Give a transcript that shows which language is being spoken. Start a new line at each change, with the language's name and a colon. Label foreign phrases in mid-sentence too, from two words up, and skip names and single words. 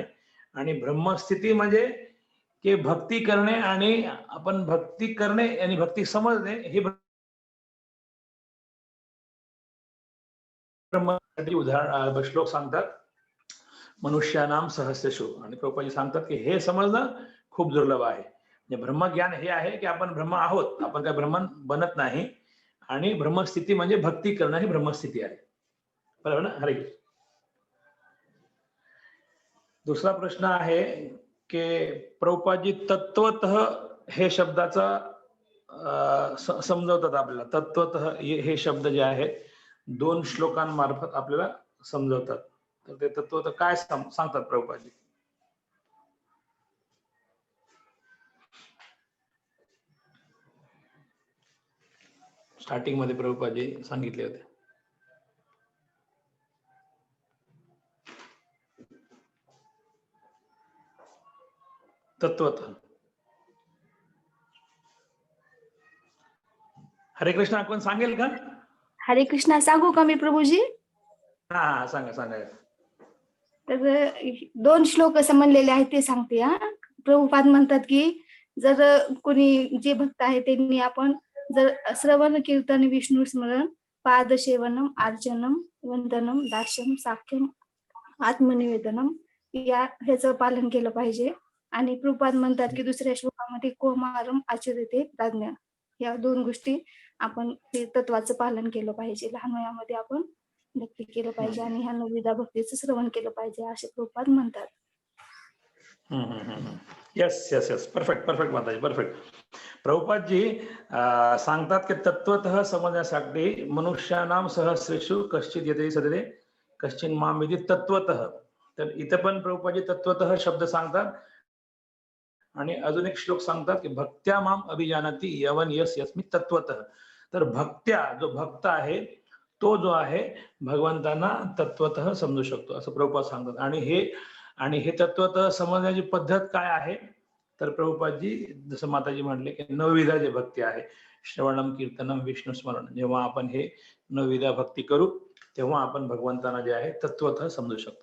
Marathi: आणि ब्रह्मस्थिती म्हणजे की भक्ती करणे आणि आपण भक्ती करणे आणि भक्ती समजणे हे ब्रह्मसाठी उदाहरण श्लोक सांगतात,
Sanskrit: मनुष्यानाम सहस्रशु.
Marathi: आणि प्रभुपादजी सांगतात की हे समजणं खूप दुर्लभ आहे. म्हणजे ब्रह्मज्ञान हे आहे की आपण ब्रह्म आहोत, आपण काय ब्रह्मन बनत नाही. आणि ब्रह्मस्थिती म्हणजे भक्ती करणं ही ब्रह्मस्थिती आहे. बरोबर ना? हरे कृष्ण. दुसरा प्रश्न आहे की प्रभुपादजी तत्वतः हे शब्दाचा समजवतात आपल्याला. तत्वतः हे शब्द जे आहेत 2 श्लोकांमार्फत आपल्याला समजवतात. तर ते तत्वतः काय सांगतात प्रभुपादजी? स्टार्टिंग मध्ये प्रभुपादजी सांगितले होते. तत्वतः. हरे कृष्ण, कोण सांगेल का? हरे कृष्णा सांगू का मी प्रभूजी? हा, सांगा सांगा. तर 2 श्लोक असं म्हणलेले आहेत ते सांगते. प्रभुपाद म्हणतात की जर कोणी जे भक्त आहे त्यांनी आपण जर
Sanskrit: श्रवण कीर्तन विष्णू स्मरण पादसेवनम अर्चनम वंदनम दास्यम साख्यम आत्मनिवेदनम
Marathi: ह्याचं पालन केलं पाहिजे. आणि प्रभुपाद म्हणतात की दुसऱ्या श्लोकामध्ये
Sanskrit: कोमारम आचरते प्राज्ञा,
Marathi: या 2 गोष्टी आपण ते तत्वाचं पालन केलं पाहिजे. लहान वयामध्ये आपण भक्ती केलं पाहिजे आणि ह्या नवविधा भक्तीचं श्रवण केलं पाहिजे असे प्रभुपाद म्हणतात.
English: yes yes yes, perfect perfect mataji, perfect.
Marathi: प्रभुपादजी सांगतात की तत्वतः समजण्यासाठी
Sanskrit: मनुष्यानाम सहस्रेषु कश्चित येते सदते कश्चिन माम विदित तत्वतः.
Marathi: तर इथं पण प्रभुपादजी तत्वतः शब्द सांगतात. आणि अजून एक श्लोक सांगतात की
Sanskrit: भक्त्या माम अभिजानती यवन यस यस्मी तत्वतः.
Marathi: तर भक्त्या, जो भक्त आहे तो जो आहे भगवंतांना तत्वतः समजू शकतो असं प्रभुपाद सांगतात. आणि हे तत्वतः समजण्याची पद्धत काय आहे? तर प्रभुपादजी जसं माताजी म्हटले की 9 विधा जे भक्ती आहे,
Sanskrit: श्रवणम कीर्तनम विष्णू स्मरण,
Marathi: जेव्हा आपण हे 9 विधा भक्ती करू तेव्हा आपण भगवंतांना जे आहे तत्वतः समजू शकतो.